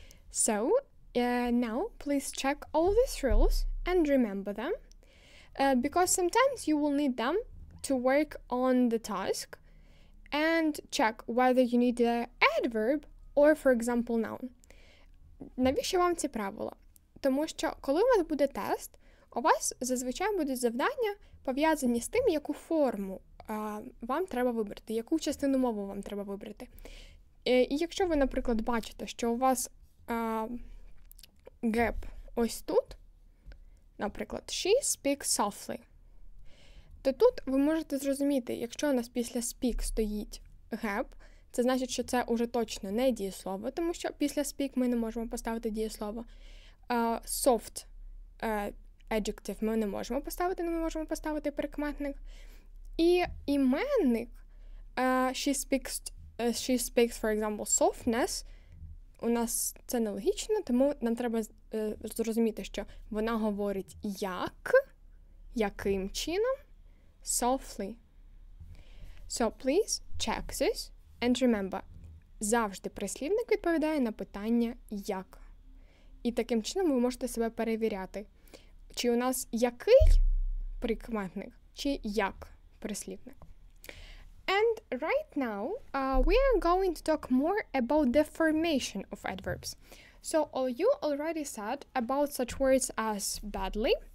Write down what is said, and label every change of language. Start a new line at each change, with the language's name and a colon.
English: So now please check all these rules and remember them, because sometimes you will need them to work on the task and check whether you need the adverb or, for example, noun.
Ukrainian: Навіщо вам ці правила? Тому що, коли у вас буде тест, у вас зазвичай будуть завдання пов'язані з тим, яку форму вам треба вибрати, яку частину мови вам треба вибрати. І якщо ви, наприклад, бачите, що у вас gap ось тут, наприклад,
English: she speaks softly,
Ukrainian: то тут ви можете зрозуміти, якщо у нас після speak стоїть gap, це значить, що це уже точно не дієслово, тому що після speak ми не можемо поставити дієслово. Soft adjective ми не можемо поставити прикметник. І іменник
English: she speaks, for example, softness,
Ukrainian: у нас це нелогічно, тому нам треба зрозуміти, що вона говорить яким чином, softly.
English: So please check this and remember,
Ukrainian: завжди прислівник відповідає на питання як. І таким чином ви можете себе перевіряти, чи у нас який прикметник, чи як прислівник.
English: And right now, we are going to talk more about the formation of adverbs. So you already said about such words as badly.